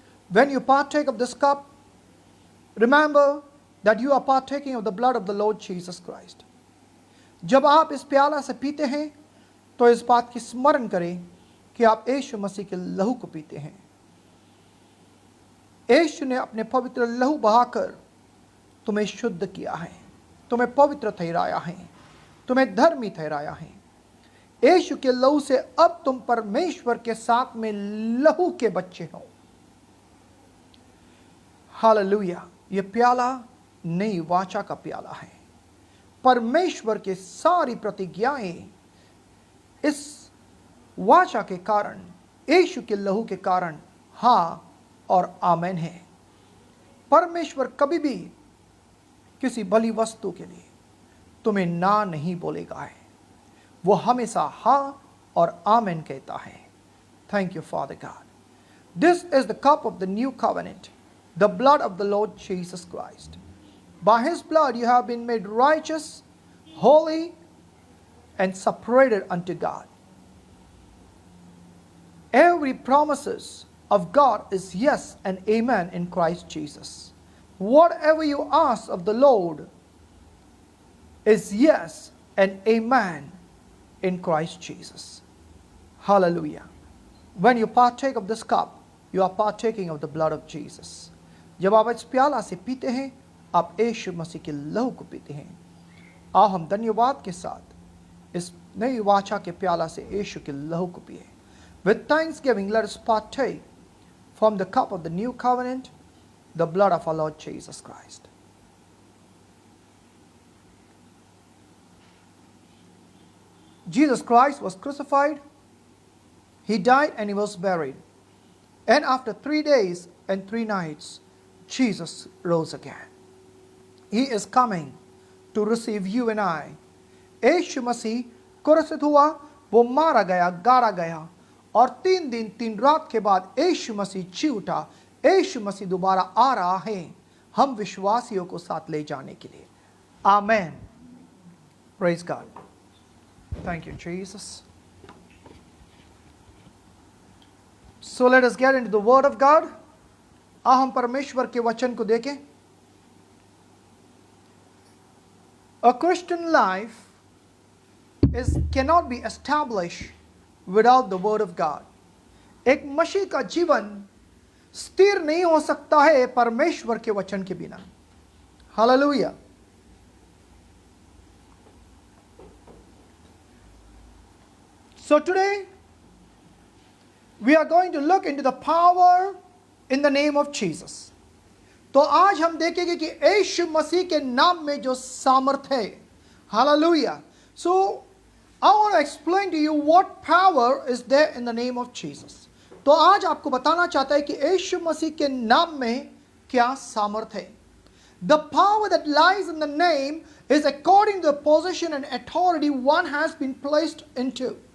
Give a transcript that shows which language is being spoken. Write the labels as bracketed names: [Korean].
[English] When you partake of this cup, remember that you are partaking of the blood of the Lord Jesus Christ. [Hindi] जब आप इस प्याला से पीते हैं तो इस बात की स्मरण करें कि आप यीशु मसीह के लहू को पीते हैं। यीशु ने अपने पवित्र लहू बहाकर तुम्हें शुद्ध किया है, तुम्हें पवित्र ठहराया है, तुम्हें धर्मी ठहराया है। यीशु के लहू से अब तुम परमेश्वर के साथ में लहू के बच्चे हो। हालेलुया। ये प्याला नई वाचा का प्याला है। परमेश्वर के सारी प्रतिज्ञाएं इस वाचा के कारण, यीशु के लहू के कारण हाँ और आमेन है। परमेश्वर कभी भी किसी भली वस्तु के लिए तुम्हें ना नहीं बोलेगा है, वो हमेशा हाँ और आमेन कहता है। [English] Thank you Father God. This is the cup of the new covenant, the blood of the Lord Jesus Christ. By his blood you have been made righteous, holy, and separated unto God. Every promises of God is yes and amen in Christ Jesus. Whatever you ask of the Lord is yes and amen in Christ Jesus. Hallelujah. When you partake of this cup, you are partaking of the blood of Jesus. [Hindi] जब आप इस प्याला से पीते हैं, आप यीशु मसीह के लहू को पीते हैं। आओ हम धन्यवाद के साथ इस नई वाचा के प्याला से यीशु के लहू को पिए। [English] With thanksgiving, let us partake from the cup of the new covenant, the blood of our Lord Jesus Christ. Jesus Christ was crucified, he died and he was buried. And after 3 days and 3 nights, Jesus rose again. He is coming to receive you and I. [Hindi] यीशु मसीह क्रूसित हुआ, वो मारा गया, गाड़ा गया, और 3 दिन 3 रात के बाद यीशु मसीह जी उठा। यीशु मसीह दोबारा आ रहा है हम विश्वासियों को साथ ले जाने के लिए। [English] Amen. Praise God. Thank you Jesus. So let us get into the word of God. [Hindi] हम परमेश्वर के वचन को देखें। [English] A Christian life cannot be established without the word of God. [Hindi] एक मसीह का जीवन स्थिर नहीं हो सकता है परमेश्वर के वचन के बिना। Hallelujah. [English] So today we are going to look into the power in the name of Jesus. [Hindi] तो आज हम देखेंगे कि यीशु मसीह के नाम में जो सामर्थ है। Hallelujah. [English] So I want to explain to you what power is there in the name of Jesus. [Hindi] तो आज आपको बताना चाहता है कि यीशु मसीह के नाम में क्या सामर्थ है। [English] The power that lies in the name is according to the position and authority one has been placed into.